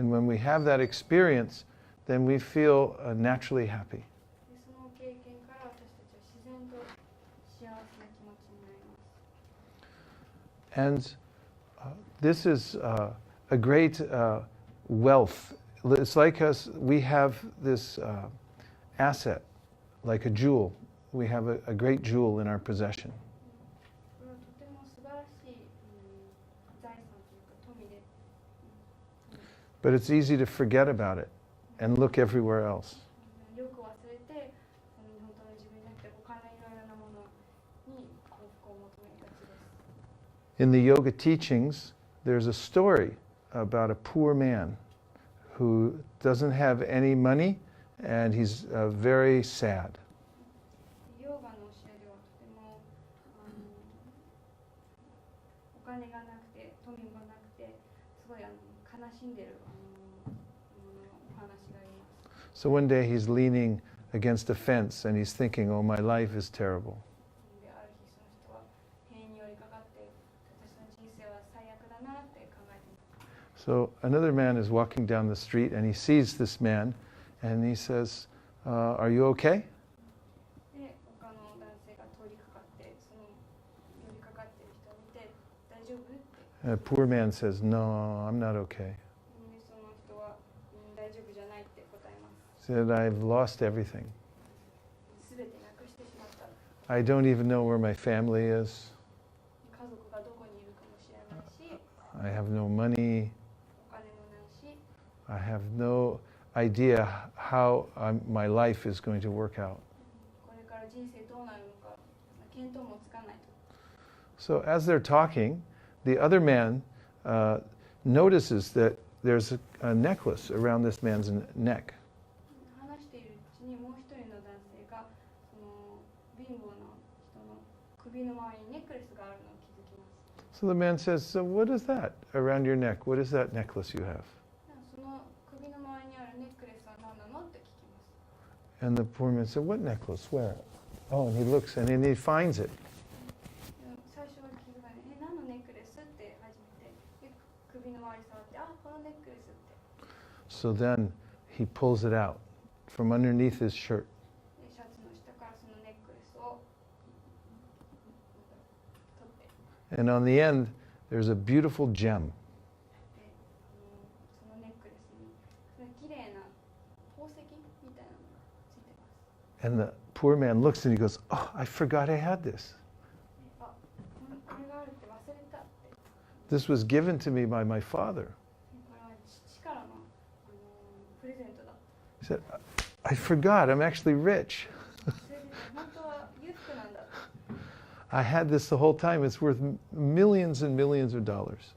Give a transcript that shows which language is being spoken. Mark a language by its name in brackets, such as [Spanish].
[English] And when we have that experience, then we feel naturally happy. [Japanese] でその経験から私たちは自然と幸せな気持ちになります。 [English] And this is a great wealth. It's like us, we have this asset, like a jewel. We have a great jewel in our possession. [Japanese] これはとても素晴らしい財産というか富で、 [English] But it's easy to forget about it and look everywhere else. [Japanese] よく忘れて本当の自分じゃなくて他のいろいろなものに幸福を求めがちです。 [English] In the yoga teachings, there's a story about a poor man who doesn't have any money and he's very sad. [Japanese] ヨガの教えではとてもお金がなくて富もなくてすごい悲しんでるお話があります。 [English] So one day he's leaning against a fence and he's thinking, oh, my life is terrible. [Japanese] である日その人は塀に寄りかかって私の人生は最悪だなって考えています。 [English] So another man is walking down the street and he sees this man and he says, are you okay? [Japanese] で他の男性が通りかかってその寄りかかっている人を見て大丈夫って。 [English] And the poor man says, no, I'm not okay. [Japanese] でその人は大丈夫じゃないって答えます。 [English] He said, I've lost everything. [Japanese] すべてなくしてしまった。 [English] I don't even know where my family is. [Japanese] 家族がどこにいるかもしれないし、 [English] I have no money. [Japanese] お金もないし、 [English] I have no idea how my life is going to work out. [Japanese] これから人生どうなるのか見当もつかないと。 [English] So as they're talking, the other man notices that there's a necklace around this man's neck. [Japanese] 話しているうちにもう一人の男性がその貧乏な人の首の周りにネックレスがあるのを気づきます。 [English] So the man says, so what is that around your neck? What is that necklace you have? [Japanese] その首の周りにあるネックレスは何なのって聞きます。 [English] And the poor man said, what necklace? Where? Oh, and he looks and then he finds it. [Japanese] 最初は気づかない。何のネックレスって初めて首の周り触って、あ、このネックレスって。 [English] So then he pulls it out from underneath his shirt. [Japanese] でシャツの下からそのネックレスを取って。 [English] And on the end, there's a beautiful gem. [Japanese] でそのネックレスに綺麗な宝石みたいなのがついてます。 [English] And the poor man looks and he goes, oh, I forgot I had this. [Japanese] あ、これがあるって忘れたって。 [English] This was given to me by my father. [Japanese] これは父からのプレゼントだ。 [English] He said, I forgot, I'm actually rich. [Japanese] それで本当は裕福なんだ。 [English] I had this the whole time. It's worth millions and millions of dollars.